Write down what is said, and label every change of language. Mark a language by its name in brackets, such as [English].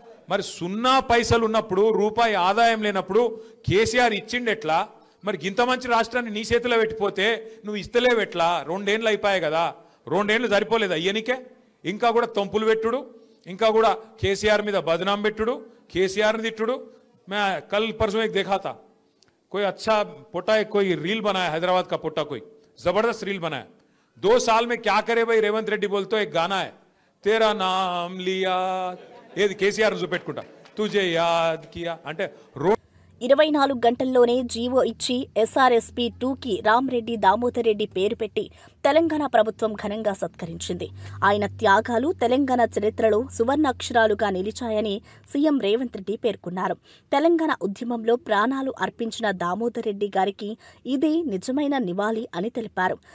[Telugu] మరి 0 పైసలు ఉన్నప్పుడు, రూపాయి ఆదాయం లేనప్పుడు కేసీఆర్ ఇచ్చిండెట్లా? మరి ఇంత మంచి రాష్ట్రాన్ని నీ చేతిలో పెట్టిపోతే నువ్వు ఇస్తలేవెట్లా? 2 ఏళ్ళు అయిపోయాయి కదా, 2 ఏళ్ళు సరిపోలేదు అయ్యనికే? ఇంకా కూడా తొంపులు పెట్టుడు, ఇంకా కూడా కేసీఆర్ మీద బదనాం పెట్టుడు, కేసీఆర్ని తిట్టుడు. [Hindi] मैं कल परसों एक देखा था, कोई अच्छा पोटा है, कोई रील बनाया, हैदराबाद का पोटा, कोई जबरदस्त रील बनाया. 2 साल में क्या करे भाई रेवंत रेड्डी बोलते एक गाना है, तेरा नाम लिया, ये केसीआर [Telugu] చూపెట్టుకుంటా, [Hindi] तुझे याद किया [Telugu] అంటే 24 గంటల్లోనే జీవో ఇచ్చి ఎస్ఆర్ఎస్పీ 2కి రామ్రెడ్డి దామోదర్ రెడ్డి పేరు పెట్టి తెలంగాణ ప్రభుత్వం ఘనంగా సత్కరించింది. ఆయన త్యాగాలు తెలంగాణ చరిత్రలో సువర్ణాక్షరాలుగా నిలిచాయని సీఎం రేవంత్ రెడ్డి పేర్కొన్నారు. తెలంగాణ ఉద్యమంలో ప్రాణాలు అర్పించిన దామోదర్ రెడ్డి గారికి ఇదే నిజమైన నివాళి అని తెలిపారు.